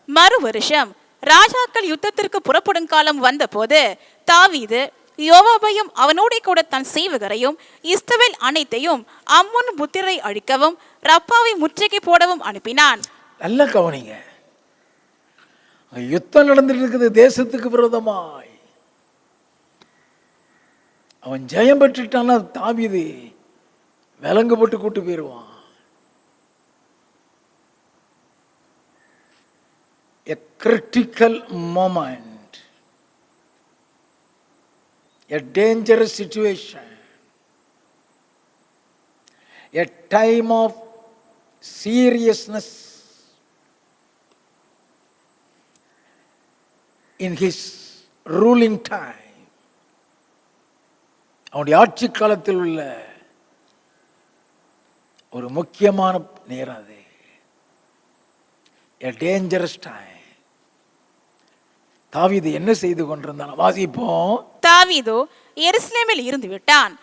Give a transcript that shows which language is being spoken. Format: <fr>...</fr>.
<ta>மறு வருஷம் ராஜாக்கள் யுத்தத்திற்கு புறப்படும் காலம் வந்த போது தாவீது யோவாபையும் அவனோட கூட தன் சேவகரையும் இஸ்ரவேல் அனைத்தையும் அம்மோன் புத்திரை அழிக்கவும் ரப்பாவை முற்றுகை போடவும் அனுப்பினான். நல்ல கவனிங்க. யுத்தம் நடந்துட்டு இருக்குது தேசத்துக்கு விரோதமாய். அவன் ஜெயம் பெற்றுட்டான்னா தாவீது விலங்கு போட்டு கூட்டு போயிடுவான்.</ta> <en>A critical moment, a dangerous situation, a time of seriousness in his ruling time.</en> <ta>அவனுடைய ஆட்சி காலத்தில் உள்ள ஒரு முக்கியமான நேரம் அது.</ta> <en>A dangerous time.</en> <ta>தாவீது என்ன செய்து கொண்டிருந்தான்? வாசிப்போம். தாவீது எருசலேமில் இருந்து விட்டான்.</ta>